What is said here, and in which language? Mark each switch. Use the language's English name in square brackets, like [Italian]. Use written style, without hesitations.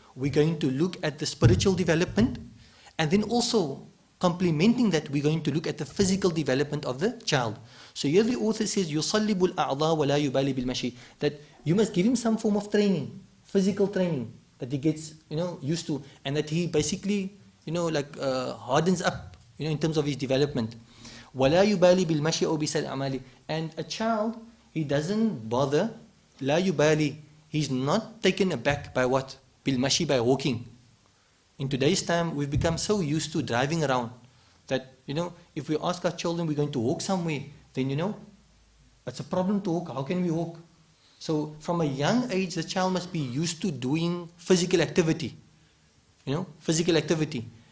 [English] We're going to look at the spiritual development. And then also, complementing that, we're going to look at the physical development of the child. So here the author says, [Arabic] يُصَلِّبُ الْأَعْضَاءَ وَلَا يُبَالِ بِالْمَشِي. [English] That you must give him some form of training, physical training, that he gets, used to, and that he basically, hardens up, in terms of his development. [Arabic] وَلَا يُبَالِ بِالْمَشِي أَوْ بِسَائِرِ الْأَعْمَالِ. [English] And a child, he doesn't bother, [Arabic] لَا يُبَالِ, [English] he's not taken aback by what? Bilmashi, by walking. In today's time, we've become so used to driving around that, if we ask our children we're going to walk somewhere, then, it's a problem to walk. How can we walk? So from a young age, the child must be used to doing physical activity. Physical activity.